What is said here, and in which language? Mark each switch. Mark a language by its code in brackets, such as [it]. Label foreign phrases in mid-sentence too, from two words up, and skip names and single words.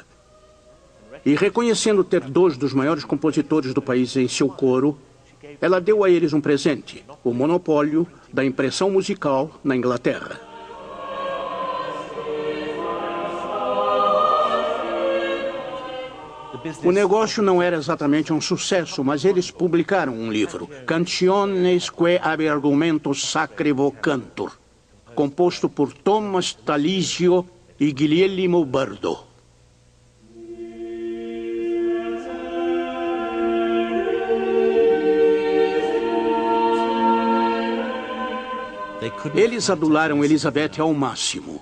[pt] E reconhecendo ter dois dos maiores compositores do país em seu coro, ela deu a eles um presente, o monopólio da impressão musical na Inglaterra. O negócio não era exatamente um sucesso, mas eles publicaram um livro, Canciones que ab argumento sacri vocantur, composto por Thomas Talisio e Guglielmo Bardo. Eles adularam Elizabeth ao máximo.